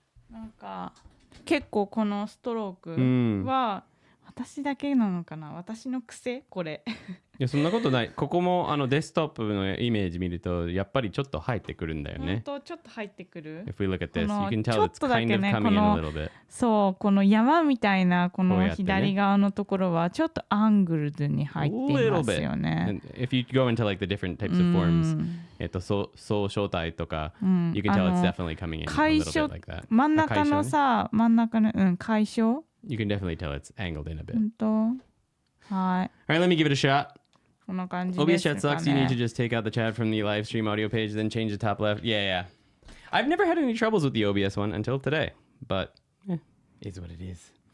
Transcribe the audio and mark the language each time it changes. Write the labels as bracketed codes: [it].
[ja] なんか結構このストロークは私だけなのかな、私の癖これ。いやそんなことない。ここもデスクトップのイメージ見るとやっぱりちょっと入ってくるんだよね。本当ちょっと入ってくる。 [en] If we look at this, you can tell it's kind of coming in a little bit. [ja] そうこの山みたいなこの左側のところはちょっとアングルズに入っていますよね。 [en] And if you go into like the different types of forms, [ja] 総正体とか、 [en] you can tell it's definitely coming in a little bit like that. [ja] 真ん中のさ、真ん中の解消。 [en] You can definitely tell it's angled in a bit. [ja] 本当。はい。 [en] All right, let me give it a shot. [ja] こんな感じ [en] OBS [ja] ですかね。 [en] chat sucks. You need to just take out the chat from the live stream audio page, then change the top left. Yeah. I've never had any troubles with the OBS one until today, but is what it is.